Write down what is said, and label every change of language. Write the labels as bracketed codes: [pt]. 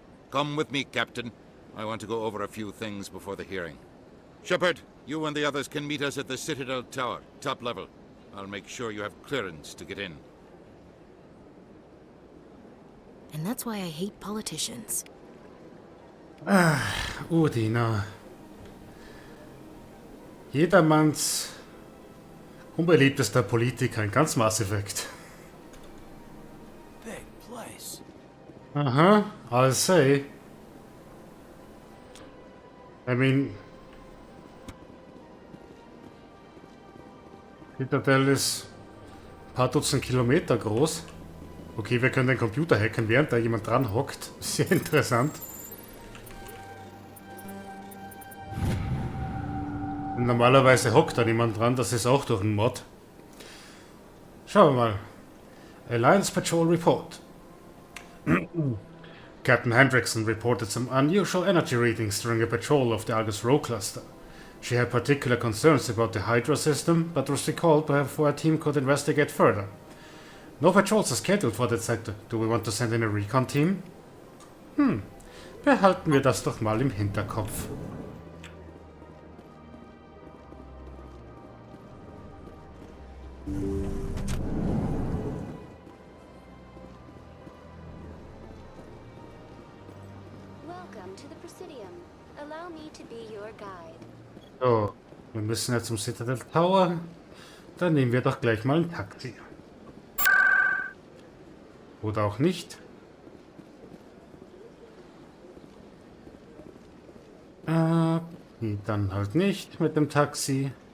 [en] Come with me, Captain. I want to go over a few things before the hearing. Shepard, you and the others can meet us at the Citadel Tower, top level. I'll make sure you have clearance to get in. And that's why I hate politicians. Udina. [de] Jedermanns unbeliebtester Politiker in ganz Mass Effect. [en] Big place. I'll say. I mean, [de] Citadel ist ein paar Dutzend Kilometer groß. Okay, wir können den Computer hacken, während da jemand dran hockt. Sehr interessant. Und normalerweise hockt da niemand dran, das ist auch durch einen Mod. Schauen wir mal. Alliance Patrol Report. [en] Captain Hendrickson reported some unusual energy readings during a patrol of the Argus Row cluster. She had particular concerns about the Hydra system, but was recalled before a team could investigate further. No patrols are scheduled for that sector. Do we want to send in a recon team? [de] Behalten wir das doch mal im Hinterkopf. [en] Welcome to the Presidium. Allow me to be your guide. [de] So, wir müssen jetzt zum Citadel Tower. Dann nehmen wir doch gleich mal ein Taxi. Oder auch nicht. Dann halt nicht mit dem Taxi.